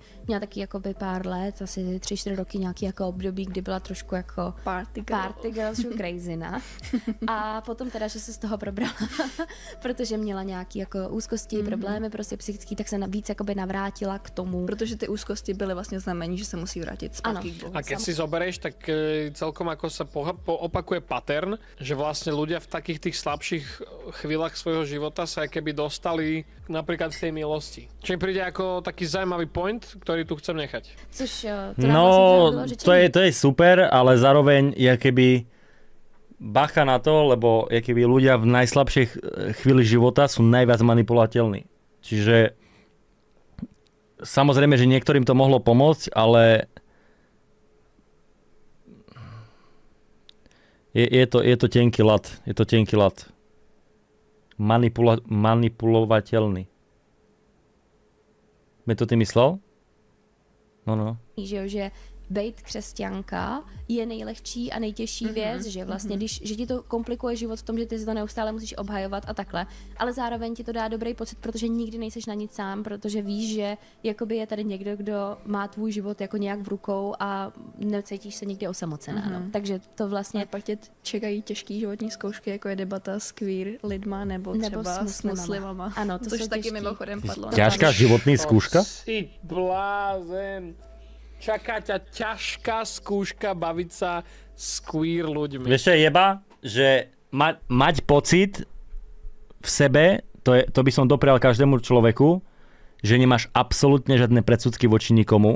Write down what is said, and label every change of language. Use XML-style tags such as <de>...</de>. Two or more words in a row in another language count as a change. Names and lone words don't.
<cs>Měla taky jako by pár let, asi 3-4 roky nějaký jako období, kdy byla trošku jako</cs> <en>party girl,</en> <cs>crazy, ne? A potom teda, že se z toho probrala, protože měla nějaký jako úzkosti, problémy prostě psychický, tak se víc jakoby navrátila k tomu. Protože ty úzkosti byly vlastně znamení, že se musí vrátit zpátky k Bohu.</cs> <sk>A keď si zoberieš, tak celkom ako sa opakuje pattern, že vlastne ľudia v takých tých slabších chvíľach svojho života sa keby dostali napríklad z tej milosti. Čo mi príde ako taký zaujímavý point, ktorý tu chcem nechať.</sk> <cs>Což</cs> <sk>to je super, ale zároveň keby bacha na to, lebo keby ľudia v najslabšej chvíli života sú najviac manipulateľní. Čiže samozrejme, že niektorým to mohlo pomôcť, ale je to tenký lat. Je to tenký lat. Manipulovateľný.</sk> <cs>Mi to ty myslel? No. Že bejt křesťanka je nejlehčí a nejtěžší věc, že vlastně, že ti to komplikuje život v tom, že ty si to neustále musíš obhajovat a takhle, ale zároveň ti to dá dobrý pocit, protože nikdy nejseš na nic sám, protože víš, že jakoby je tady někdo, kdo má tvůj život jako nějak v rukou a necítíš se nikdy osamocená. No. Takže to vlastně... A pak tě čekají těžký životní zkoušky, jako je debata s queer lidma nebo třeba s muslimama. Ano, to což taky mimochodem padlo.</cs> <sk>Ťažká životní skúška? Si blázen. Čaká ťa ťažká skúška baviť sa s queer ľuďmi. Vieš čo je jeba? Že mať pocit v sebe, to by som doprial každému človeku, že nemáš absolútne žiadne predsudky voči nikomu.</sk>